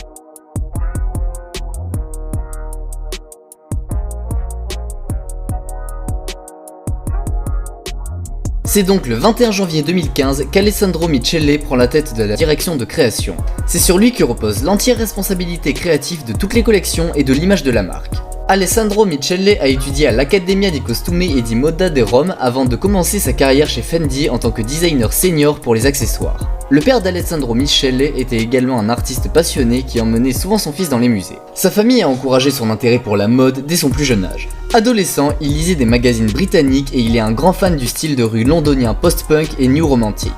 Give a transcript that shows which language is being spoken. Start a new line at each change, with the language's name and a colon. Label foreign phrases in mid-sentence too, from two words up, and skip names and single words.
French: C'est donc le 21 janvier 2015 qu'Alessandro Michele prend la tête de la direction de création. C'est sur lui que repose l'entière responsabilité créative de toutes les collections et de l'image de la marque. Alessandro Michele a étudié à l'Accademia di Costume e di Moda de Rome avant de commencer sa carrière chez Fendi en tant que designer senior pour les accessoires. Le père d'Alessandro Michele était également un artiste passionné qui emmenait souvent son fils dans les musées. Sa famille a encouragé son intérêt pour la mode dès son plus jeune âge. Adolescent, il lisait des magazines britanniques et il est un grand fan du style de rue londonien post-punk et new romantique.